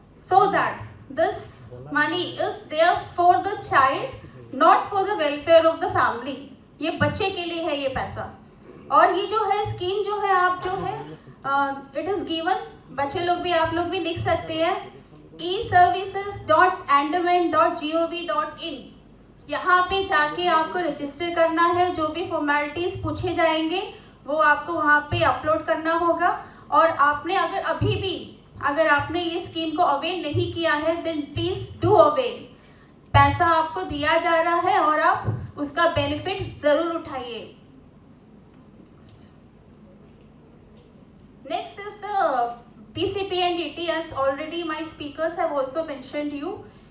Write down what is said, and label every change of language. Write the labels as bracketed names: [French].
[English] so that this money is there for the child, not for the welfare of the family. [Hindi] ये बच्चे के लिए है ये पैसा. और ये जो है स्कीम जो है आप जो है [English] it is given, [Hindi] बच्चे लोग भी आप लोग भी लिख सकते हैं, eservices.andaman.gov.in. यहाँ पे जाके आपको रजिस्टर करना है. जो भी फॉर्मेलिटीज पूछे जाएंगे वो आपको वहाँ पे अपलोड करना होगा. और आपने अगर आपने ये स्कीम को अवेल नहीं किया है [English] Then please do avail. [Hindi] पैसा आपको दिया जा रहा है और आप उसका बेनिफिट जरूर उठाइए. [English] Next is the PCPNDT, as already my speakers have also mentioned you.